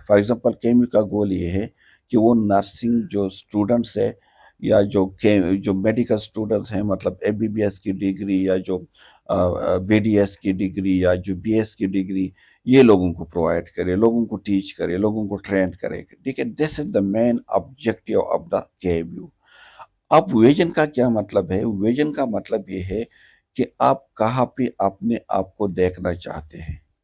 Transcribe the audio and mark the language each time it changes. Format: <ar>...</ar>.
<en>for example</en> <ur>KMU کا گول یہ ہے کہ وہ نرسنگ جو اسٹوڈنٹس ہے، یا جو میڈیکل اسٹوڈنٹس ہیں، مطلب MBBS کی ڈگری یا جو BDS کی ڈگری یا جو BS کی ڈگری، یہ لوگوں کو پرووائڈ کرے، لوگوں کو ٹیچ کرے، لوگوں کو ٹرین کرے. ٹھیک ہے،</ur> <en>This is the main objective of the KMU.</en> <ur>اب ویژن کا کیا مطلب ہے؟ ویژن کا مطلب یہ ہے کہ آپ کہاں پہ اپنے آپ کو دیکھنا چاہتے ہیں.</ur>